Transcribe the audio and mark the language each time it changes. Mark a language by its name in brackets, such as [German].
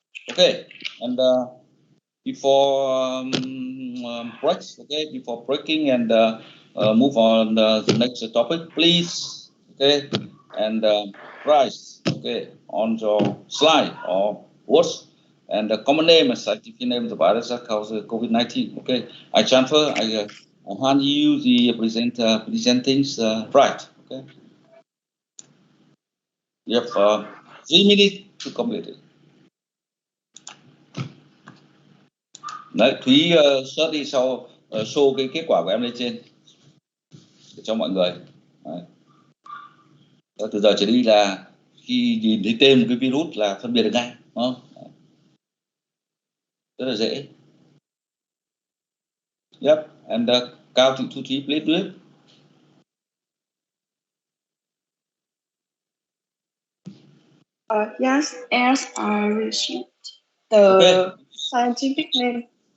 [English] Okay, and before breaks, okay, before breaking and move on the next topic, please, okay, and write, okay, on your slide or words and the common name and scientific name of the virus that causes COVID-19. Okay, I hand you the presenting right. Okay, you have 3 minutes to complete it. [Vietnamese] Đấy, Thúy search đi sau show cái kết quả của em lên trên để cho mọi người. Đấy. Từ giờ trở đi là khi nhìn thấy tên cái virus là phân biệt được ngay, đúng không? Rất là dễ. [English] Yep, and Cao Thị Thu Thúy, please do it. Yes, as I received the scientific name.